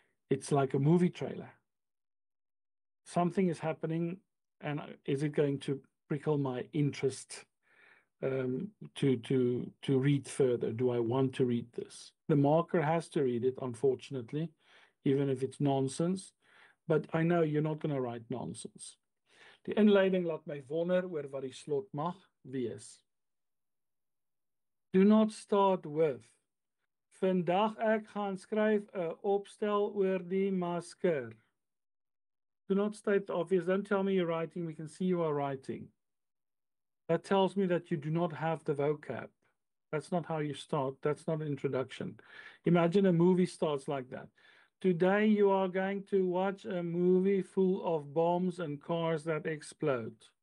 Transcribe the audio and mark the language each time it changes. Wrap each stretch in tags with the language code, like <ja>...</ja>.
<en>It's like a movie trailer. Something is happening, and is it going to prickle my interest to read further? Do I want to read this? The marker has to read it, unfortunately, even if it's nonsense. But I know you're not going to write nonsense.</en> <af>Die inleiding laat my wonder oor wat die slot mag wees.</af> <en>Do not start with.</en> <af>Vandag ek gaan skryf 'n opstel oor die masker.</af> <en>Do not state the obvious. Don't tell me you're writing. We can see you are writing. That tells me that you do not have the vocab. That's not how you start. That's not an introduction. Imagine a movie starts like that. Today you are going to watch a movie full of bombs and cars that explode.</en>